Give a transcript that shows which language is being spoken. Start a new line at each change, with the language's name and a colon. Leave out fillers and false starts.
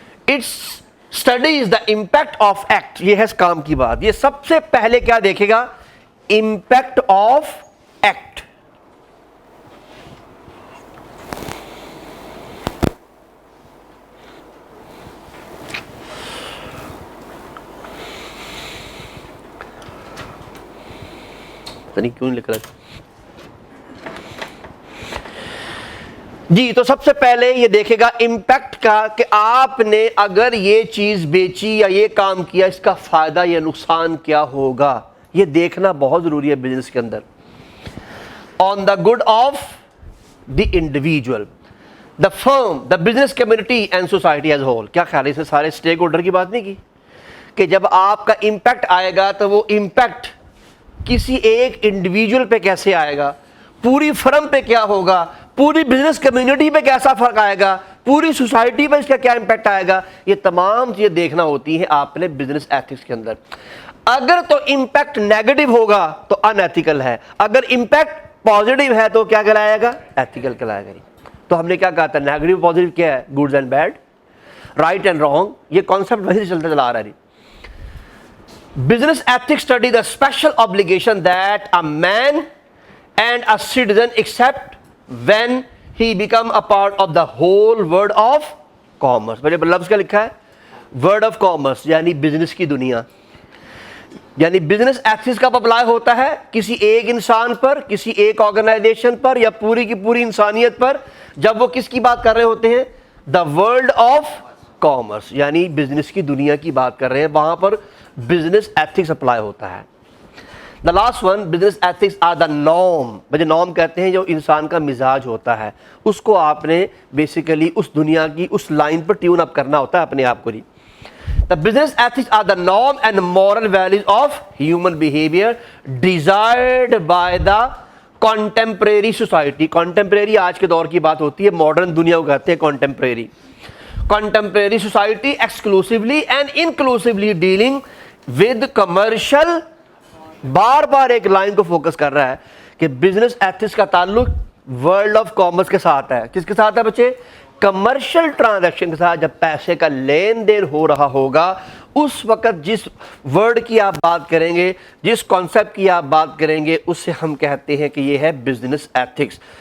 English: It's studies the impact of act.
Urdu: یہ ہے اس کام کی بات. یہ سب سے پہلے کیا دیکھے گا؟ Impact of act. کیوں لکھ رہا ہے جی؟ تو سب سے پہلے یہ دیکھے گا امپیکٹ کا, کہ آپ نے اگر یہ چیز بیچی یا یہ کام کیا اس کا فائدہ یا نقصان کیا ہوگا. یہ دیکھنا بہت ضروری ہے بزنس کے اندر.
English: On the good of the individual, the firm, the business community and society as whole.
Urdu: کیا خیال ہے, اس نے سارے اسٹیک ہولڈر کی بات نہیں کی کہ جب آپ کا امپیکٹ آئے گا تو وہ امپیکٹ کسی ایک انڈیویجول پہ کیسے آئے گا, پوری فرم پہ کیا ہوگا, پوری بزنس کمیونٹی پہ کیسا فرق آئے گا, پوری سوسائٹی پہ اس کا کیا امپیکٹ آئے گا. یہ تمام چیزیں دیکھنا ہوتی ہیں آپ نے بزنس ایتھکس کے اندر. اگر تو امپیکٹ نیگیٹو ہوگا تو ان ایتھیکل ہے, اگر امپیکٹ پازیٹیو ہے تو کیا کہلائے گا؟ ایتھیکل کہلائے گا. تو ہم نے کیا کہا تھا, نیگیٹو پازیٹیو کیا ہے؟ Goods and bad, right and wrong. یہ کانسیپٹ ویسے چلتا چلا آ رہا ہے.
English: Business ethics study the special obligation that a man and a citizen accept when he become a part of the whole world of commerce.
Urdu: میرے لفظ کا لکھا ہے world of commerce, یعنی بزنس کی دنیا. یعنی بزنس ایتھکس کب اپلائی ہوتا ہے؟ کسی ایک انسان پر, کسی ایک آرگنائزیشن پر, یا پوری کی پوری انسانیت پر, جب وہ کس کی بات کر رہے ہوتے ہیں؟ دا ورلڈ آف کامرس, یعنی بزنس کی دنیا کی بات کر رہے ہیں, وہاں پر بزنس ایتھکس اپلائی ہوتا ہے. The last one, business ethics are the norm. مجھے نارم کہتے ہیں جو انسان کا مزاج ہوتا ہے, اس کو آپ نے بیسیکلی اس دنیا کی اس لائن پر ٹیون اپ کرنا ہوتا ہے اپنے آپ کو.
English: The business ethics are the norm and moral values of human behavior desired by the contemporary society.
Urdu: Contemporary آج کے دور کی بات ہوتی ہے, ماڈرن دنیا کو کہتے ہیں contemporary.
English: Contemporary society exclusively and inclusively dealing with commercial.
Urdu: بار بار ایک لائن کو فوکس کر رہا ہے کہ بزنس ایتھکس کا تعلق ورلڈ آف کامرس کے ساتھ ہے. کس کے ساتھ ہے بچے؟ کمرشل ٹرانزیکشن کے ساتھ. جب پیسے کا لین دین ہو رہا ہوگا اس وقت جس ورڈ کی آپ بات کریں گے, جس کانسیپٹ کی آپ بات کریں گے, اس سے ہم کہتے ہیں کہ یہ ہے بزنس ایتھکس.